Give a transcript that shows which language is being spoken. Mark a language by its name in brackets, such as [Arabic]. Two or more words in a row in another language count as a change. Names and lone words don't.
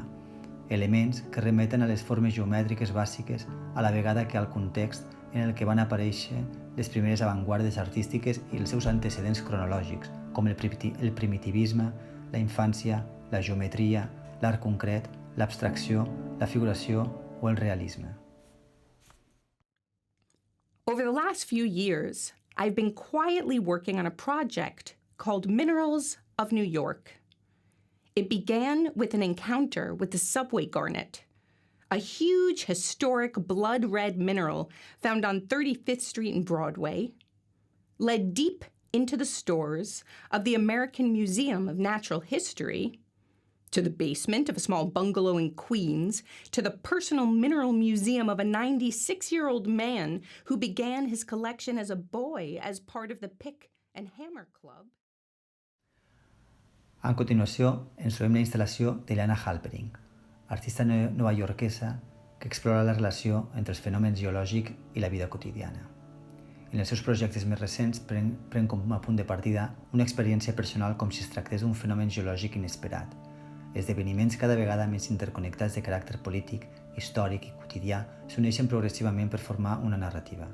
[Catalan] Elements que remeten a les formes geomètriques bàsiques a la vegada que al context en el que van aparèixer les primeres avantguardes artístiques i els seus antecedents cronològics, com el primitivisme, la infància, la geometria, l'art concret, l'abstracció, la figuració o el realisme. [English] Over the last few years, I've been quietly working on a project called Minerals of New York. It began with an encounter with the subway garnet, a huge historic blood-red mineral found on 35th Street and Broadway, led deep into the stores of the American Museum of Natural History, to the basement of a small bungalow in Queens, to the personal mineral museum of a 96-year-old man who began his collection as a boy as part of the Pick and Hammer Club. [Catalan] A continuació, ens trobem la instal·lació d'Ilana Halpering, artista novaiorquesa que explora la relació entre els fenòmens geològics i la vida quotidiana. En els seus projectes més recents pren com a punt de partida una experiència personal com si es tractés d'un fenomen geològic inesperat, esdeveniments cada vegada més interconnectats de caràcter polític, històric i quotidià s'uneixen progressivament per formar una narrativa.